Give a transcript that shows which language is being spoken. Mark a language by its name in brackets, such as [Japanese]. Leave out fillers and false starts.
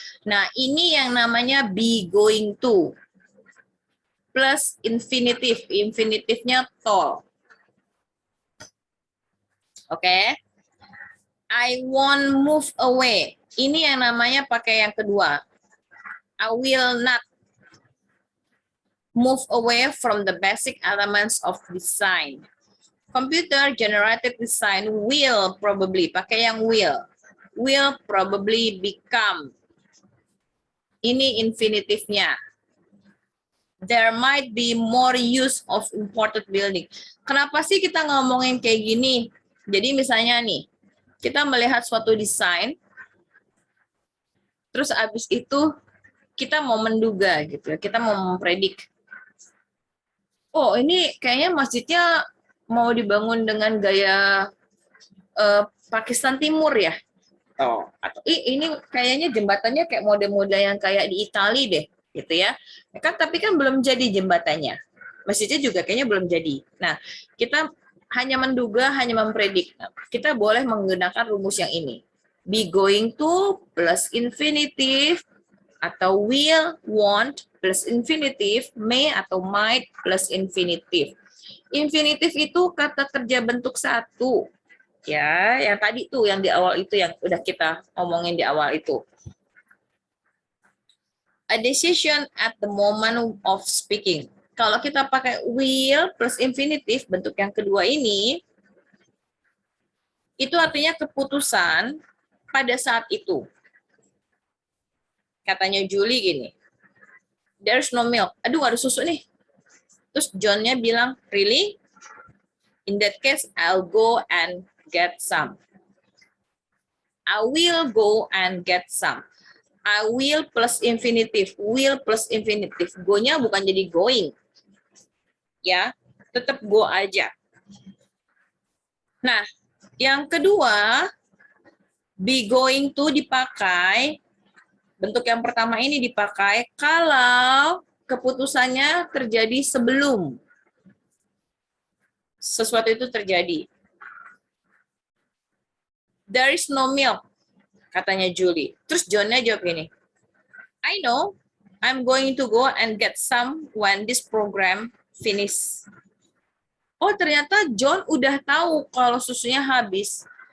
[Indonesian] Nah, ini yang namanya be going to. [English] Plus infinitive. Infinitifnya tall. Oke. I won't move away. [Indonesian] Ini yang namanya pakai yang kedua. [English] I will not move away from the basic elements of design. Computer generated design will probably, [Indonesian] pakai yang [English] will probably become. [Indonesian] Ini infinitifnya. [English] There might be more use of imported building. [Indonesian] Kenapa sih kita ngomongin kayak gini? Jadi misalnya nih, kita melihat suatu desain, terus abis itu kita mau menduga gitu ya, kita mau mempredik. Oh, ini kayaknya masjidnya mau dibangun dengan gaya Pakistan Timur ya. Oh, atau ini kayaknya jembatannya kayak mode-mode yang kayak di Itali deh, gitu ya. Kan tapi kan belum jadi jembatannya. Masjidnya juga kayaknya belum jadi. Nah, kita hanya menduga, hanya mempredik. Nah, kita boleh menggunakan rumus yang ini. [English] Be going to plus infinitive atau will, want plus infinitive, may atau might plus infinitive. [Indonesian] Infinitive itu kata kerja bentuk satu. Ya, yang tadi tuh yang di awal itu yang udah kita omongin di awal itu. [English] A decision at the moment of speaking. [Indonesian] Kalau kita pakai will plus infinitive, bentuk yang kedua ini, itu artinya keputusan pada saat itu. Katanya Julie gini, [English] there's no milk. [Indonesian] Aduh, ada susu nih. Terus John-nya bilang, really? [English] In that case, I'll go and get some. I will go and get some. I will plus infinitive. Will plus infinitive. [Indonesian] Go-nya bukan jadi going. Ya, tetap go aja. Nah, yang kedua, be going to dipakai. Bentuk yang pertama ini dipakai kalau keputusannya terjadi sebelum sesuatu itu terjadi. [English] There is no milk, [Indonesian] katanya Julie. Terus John-nya jawab ini, [English] I know, I'm going to go and get some when this program finish. [Indonesian] Oh, ternyata John udah tahu kalau susunya habis.